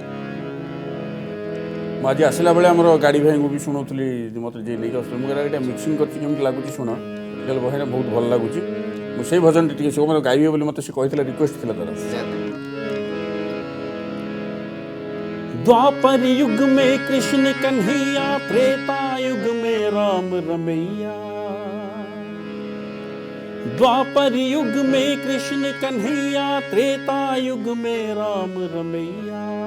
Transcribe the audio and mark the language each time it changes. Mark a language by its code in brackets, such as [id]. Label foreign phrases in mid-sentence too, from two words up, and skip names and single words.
[or] ମୁଁ ଆଜି ଆସିଲା ବେଳେ ଆମର ଗାଡ଼ି ଭାଇଙ୍କୁ ବି ଶୁଣାଉଥିଲି ମୋତେ ଯିଏ ନେଇକି ଆସୁଥିଲି ମୁଁ ଏଇଟା ମିକ୍ସିଂ କରିଛି କେମିତି ଲାଗୁଛି ଶୁଣ କହିଲେ ବହିଟା ବହୁତ ଭଲ ଲାଗୁଛି ମୁଁ ସେଇ ଭଜନଟି ଟିକେ ସେ ଗାଇବେ ବୋଲି ମୋତେ ସେ କହିଥିଲା ରିକ୍ୱେଷ୍ଟ ଥିଲା ତାର [hi] द्वापर युग में कृष्ण कन्हैया त्रेता युग में राम रमैया द्वापर युग में कृष्ण कन्हैया त्रेता युग में राम रमैया